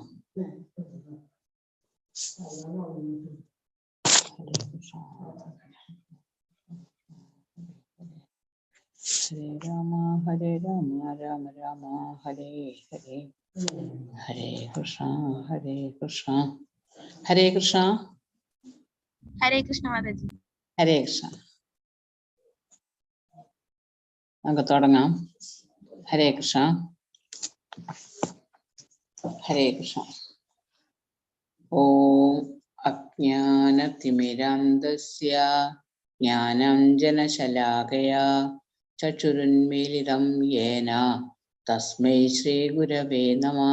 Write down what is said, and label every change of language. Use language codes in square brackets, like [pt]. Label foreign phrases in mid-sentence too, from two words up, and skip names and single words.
[ml] Hare Rama, Hare Rama, Rama Rama, Hare Hare. Hare Krishna, Hare Krishna. Hare Krishna. Hare Krishna, Mataji. Hare Krishna. നമുക്ക് തുടങ്ങാം. ഹരേ കൃഷ്ണ. ഹരേ കൃഷ്ണ. [sa] ഓം അജ്ഞാനതിമിരാന്ധസ്യ ജ്ഞാനാഞ്ജനശലാകയാ ചക്ഷുരുന്മീലിതം യേന തസ്മൈ ശ്രീഗുരവേ നമഃ.